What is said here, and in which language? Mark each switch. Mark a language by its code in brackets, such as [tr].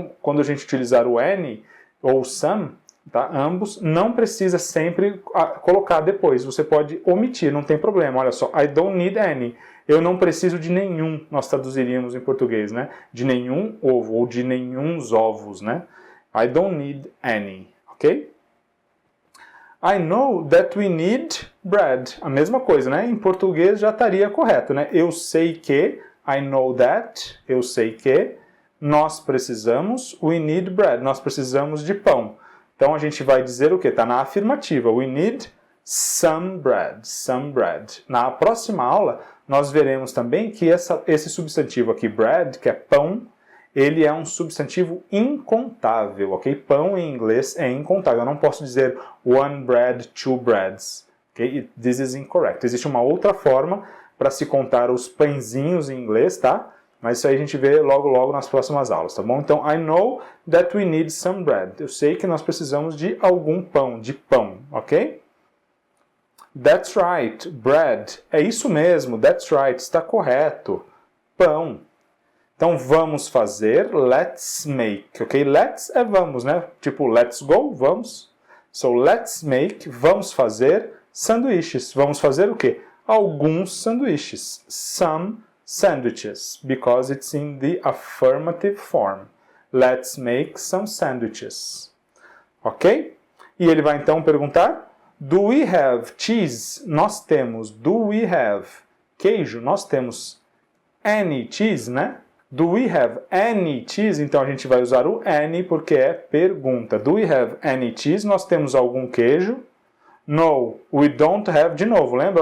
[pt] quando a gente utilizar o any ou some, tá, ambos, não precisa sempre colocar depois, você pode omitir, não tem problema, olha só, [en] I don't need any, [pt] eu não preciso de nenhum, nós traduziríamos em português, né, de nenhum ovo, ou de nenhuns ovos, né, I don't need any, ok? [en] I know that we need bread. [pt] A mesma coisa, né? Em português já estaria correto, né? Eu sei que, [en] I know that, [pt] eu sei que, nós precisamos, [en] we need bread, [pt] nós precisamos de pão. Então a gente vai dizer o que? Está na afirmativa, [en] we need some bread, some bread. [pt] Na próxima aula, nós veremos também que esse substantivo aqui, bread, que é pão, ele é um substantivo incontável, ok? Pão em inglês é incontável. Eu não posso dizer [en] one bread, two breads. Okay? This is incorrect. [pt] Existe uma outra forma para se contar os pãezinhos em inglês, tá? Mas isso aí a gente vê logo nas próximas aulas, tá bom? Então, [en] I know that we need some bread. [pt] Eu sei que nós precisamos de algum pão, de pão, ok? [en] That's right, bread. [pt] É isso mesmo, [en] that's right, [pt] está correto. Pão. Então, vamos fazer, [en] let's make, [pt] ok? Let's é vamos, né? Tipo, [en] let's go, [pt] vamos. So, [en] let's make, [pt] vamos fazer sanduíches. Vamos fazer o quê? Alguns sanduíches. [en] Some sandwiches, because it's in the affirmative form. Let's make some sandwiches. Ok? [pt] E ele vai então perguntar, [en] do we have cheese? [pt] Nós temos, [en] do we have [pt] queijo? Nós temos [en] any cheese, [pt] né? [en] Do we have any cheese? [pt] Então a gente vai usar o any porque é pergunta. [en] Do we have any cheese? [pt] Nós temos algum queijo? [en] No, we don't have. [pt] De novo, lembra?